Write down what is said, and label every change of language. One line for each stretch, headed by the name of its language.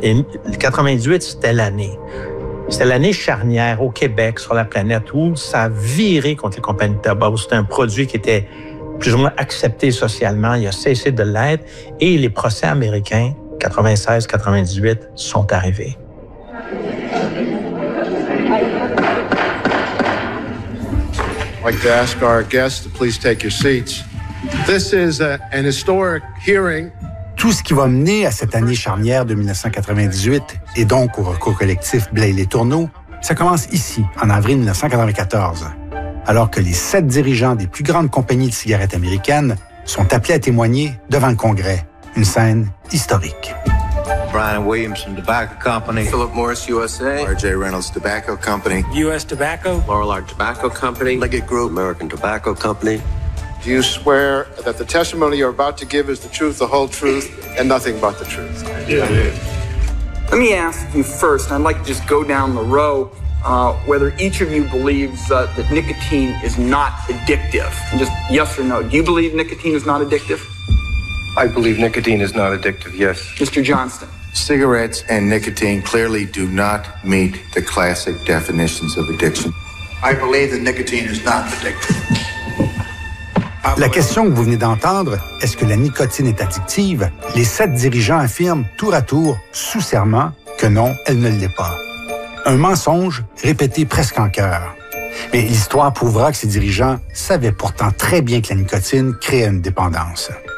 French: Et 98, c'était l'année. C'était l'année charnière au Québec, sur la planète, où ça a viré contre les compagnies de tabac. C'était un produit qui était plus ou moins accepté socialement. Il a cessé de l'être. Et les procès américains, 96-98, sont arrivés.
English: I'd like to ask our guests to please take your seats. This is an historic hearing.
French: Tout ce qui va mener à cette année charnière de 1998 et donc au recours collectif Blais et les Tourneaux, ça commence ici, en avril 1994, alors que les 7 dirigeants des plus grandes compagnies de cigarettes américaines sont appelés à témoigner devant le Congrès. Une scène historique.
English: Brian Williamson Tobacco Company. Philip Morris USA. R.J. Reynolds Tobacco Company. U.S. Tobacco. Lorillard Tobacco Company. Leggett Group. American Tobacco Company. Do you swear that the testimony you're about to give is the truth, the whole truth, and nothing but the truth? Yeah. Let me ask you first, I'd like to just go down the row, whether each of you believes that nicotine is not addictive. And just yes or no, do you believe nicotine is not addictive? I believe nicotine is not addictive, yes. Mr. Johnston. Cigarettes and nicotine clearly do not meet the classic definitions of addiction. I believe that nicotine is not addictive.
French: La question que vous venez d'entendre, est-ce que la nicotine est addictive? Les 7 dirigeants affirment tour à tour, sous serment, que non, elle ne l'est pas. Un mensonge répété presque en chœur. Mais l'histoire prouvera que ces dirigeants savaient pourtant très bien que la nicotine créait une dépendance.